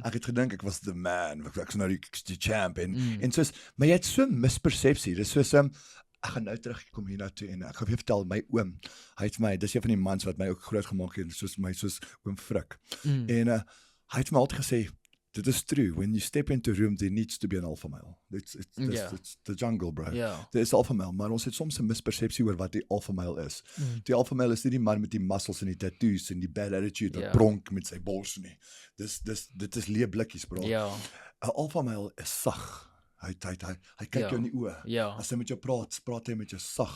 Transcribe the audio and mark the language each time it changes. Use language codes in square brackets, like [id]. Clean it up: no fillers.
[af] Ek het gedink ek was the man. Ek was nou die champ en soos, maar jy het so mispersepsie. Dis soos ek gaan nou terugkom hier na toe en ek gaan vir vertel my oom. Hy het my, dis een van die mans wat my ook groot gemaak het, soos oom Frik. En hy het my altyd gesê, dit is true. [en] When you step into a room, there needs to be an alpha male. It's the jungle, bro. [af] There is alpha male, maar ons het soms 'n mispersepsie oor wat die alpha male is. Die alpha male is nie die man met die muscles en die tattoos en die bad attitude wat pronk met sy bors nie. Dit is leë blikkies, bro. 'n Alpha male is sag. Hy kyk jou in die oë. As hy met jou praat hy met jou sag.